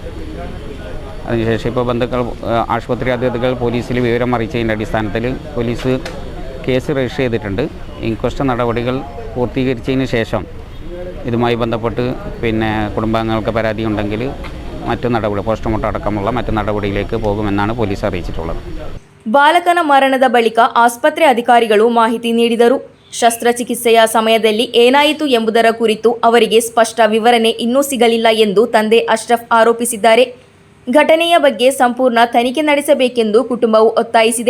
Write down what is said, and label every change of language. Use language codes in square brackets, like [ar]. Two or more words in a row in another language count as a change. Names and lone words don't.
[ml] അതിനുശേഷം ഇപ്പോൾ ബന്ധുക്കൾ ആശുപത്രി അധികൃതർ പോലീസിൽ വിവരം അറിയിച്ചതിൻ്റെ അടിസ്ഥാനത്തിൽ പോലീസ് കേസ് രജിസ്റ്റർ ചെയ്തിട്ടുണ്ട്. ഇൻക്വസ്റ്റ് നടപടികൾ പൂർത്തീകരിച്ചതിന് ശേഷം ഇതുമായി ബന്ധപ്പെട്ട് കുടുംബാംഗങ്ങൾക്ക് പരാതി ഉണ്ടെങ്കിൽ മറ്റു നടപടി പോസ്റ്റ്മോർട്ടം അടക്കമുള്ള മറ്റു നടപടിയിലേക്ക് പോകുമെന്നാണ് പോലീസ് അറിയിച്ചിട്ടുള്ളത്. [kn] ಬಾಲಕನ ಮರಣದ ಬಳಿಕ ಆಸ್ಪತ್ರೆ ಅಧಿಕಾರಿಗಳು ಮಾಹಿತಿ ನೀಡಿದರು. ಶಸ್ತ್ರಚಿಕಿತ್ಸೆಯ ಸಮಯದಲ್ಲಿ ಏನಾಯಿತು ಎಂಬುದರ ಕುರಿತು ಅವರಿಗೆ ಸ್ಪಷ್ಟ ವಿವರಣೆ ಇನ್ನೂ ಸಿಗಲಿಲ್ಲ ಎಂದು ತಂದೆ ಅಶ್ರಫ್ ಆರೋಪಿಸಿದ್ದಾರೆ. ಘಟನೆಯ ಬಗ್ಗೆ ಸಂಪೂರ್ಣ ತನಿಖೆ ನಡೆಸಬೇಕೆಂದು ಕುಟುಂಬವು ಒತ್ತಾಯಿಸಿದೆ.